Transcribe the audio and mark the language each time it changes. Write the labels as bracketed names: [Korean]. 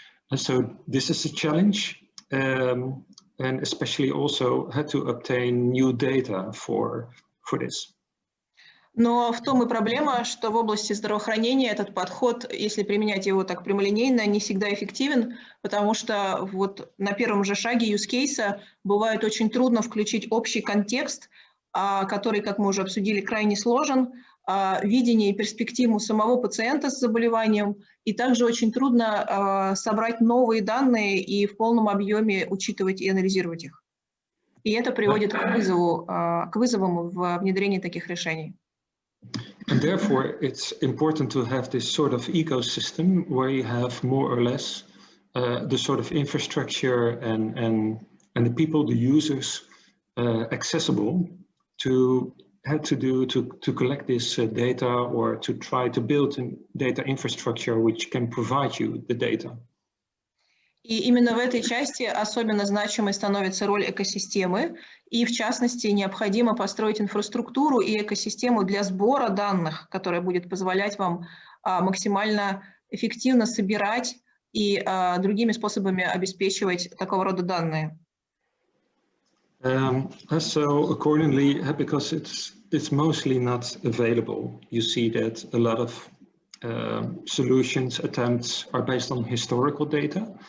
[English] And so this is a challenge, and especially also had to obtain new data for this. [Russian] Но в том и проблема, что в области здравоохранения этот подход, если применять его так прямолинейно, не всегда эффективен, потому что вот на первом же шаге use case бывает очень трудно включить общий контекст, который, как мы уже обсудили, крайне сложен, видение и перспективу самого пациента с заболеванием, и также очень трудно собрать новые данные и в полном объеме учитывать и анализировать их. И это приводит к вызовам в внедрении таких решений. [English] And therefore, it's important to have this sort of ecosystem where you have more or less the sort of infrastructure and the people, the users, accessible to collect this data or to try to build a data infrastructure which can provide you the data. [Russian] И именно в этой части особенно значимой становится роль экосистемы, и в частности необходимо построить инфраструктуру и экосистему для сбора данных, которая будет позволять вам максимально эффективно собирать и другими способами обеспечивать такого рода данные. [English] So accordingly, because it's mostly not available, you see that a lot of solutions attempts are based on historical data.